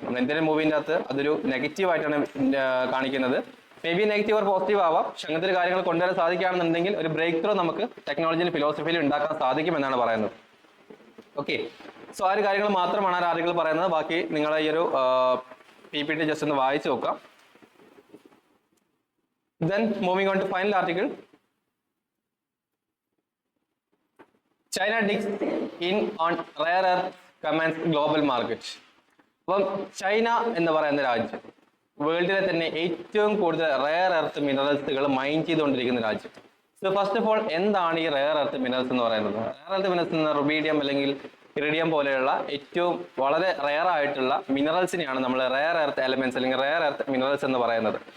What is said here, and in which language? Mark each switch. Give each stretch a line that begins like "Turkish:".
Malayalam: നമ്മൾ ഇന്ത്യൻ മൂവിൻ്റെ അകത്ത് അതൊരു നെഗറ്റീവായിട്ടാണ് കാണിക്കുന്നത്. May be negative or positive ആവാം. പക്ഷെ അങ്ങനത്തെ കാര്യങ്ങൾ കൊണ്ടുവരാൻ സാധിക്കുകയാണെന്നുണ്ടെങ്കിൽ ഒരു ബ്രേക്ക് ത്രൂ നമുക്ക് ടെക്നോളജിയിലും ഫിലോസഫിയിലും ഉണ്ടാക്കാൻ സാധിക്കും എന്നാണ് പറയുന്നത്. ഓക്കെ, സോ ആ ഒരു കാര്യങ്ങൾ മാത്രമാണ് ആ ആർട്ടിക്കിൾ പറയുന്നത്. ബാക്കി നിങ്ങൾ ഈ ഒരു PPT ജസ്റ്റ് ഒന്ന് വായിച്ചു നോക്കാം.
English: Then moving on to final article, China digs in on rare earth commands global market.
Malayalam: അപ്പം ചൈന എന്ന് പറയുന്ന രാജ്യം വേൾഡിലെ തന്നെ ഏറ്റവും കൂടുതൽ റെയർ എർത്ത് മിനറൽസുകൾ മൈൻ ചെയ്തുകൊണ്ടിരിക്കുന്ന രാജ്യം. സോ ഫസ്റ്റ് ഓഫ് ഓൾ, എന്താണ് ഈ റെയർ എർത്ത് മിനറൽസ് എന്ന് പറയുന്നത്? റെയർ എർത്ത് മിനറൽസ് എന്ന റുബീഡിയം അല്ലെങ്കിൽ ഇറിഡിയം പോലെയുള്ള ഏറ്റവും വളരെ റെയർ ആയിട്ടുള്ള മിനറൽസിനെയാണ് നമ്മൾ റെയർ എർത്ത് എലമെന്റ്സ് അല്ലെങ്കിൽ റെയർ എർത്ത് മിനറൽസ് എന്ന് പറയുന്നത്.